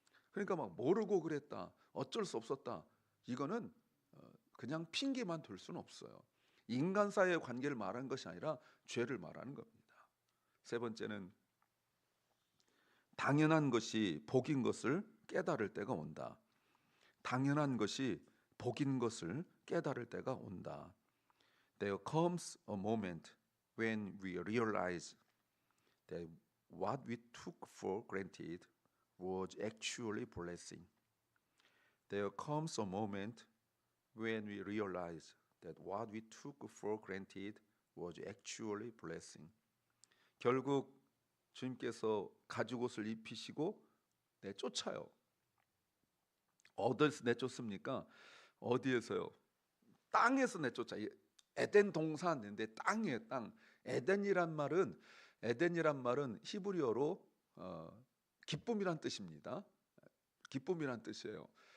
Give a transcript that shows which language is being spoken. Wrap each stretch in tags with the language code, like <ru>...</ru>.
<ko>그러니까 막 모르고 그랬다, 어쩔 수 없었다, 이거는 그냥 핑계만 들 수는 없어요. 인간 사이의 관계를 말하는 것이 아니라 죄를 말하는 겁니다. 세 번째는 당연한 것이 복인 것을 깨달을 때가 온다. 당연한 것이 복인 것을 깨달을 때가 온다.</ko> <en>There comes a moment when we realize that what we took for granted was actually blessing. There comes a moment when we realize that what we took for granted was actually blessing.</en> <ko>결국 주님께서 가죽 옷을 입히시고 내쫓아요. 어디서 내쫓습니까? 어디에서요? 땅에서 내쫓아. 에덴 동산인데 땅이에요, 땅. 에덴이란 말은 히브리어로 기쁨이란 뜻입니다. 기쁨이란 뜻이에요.</ko>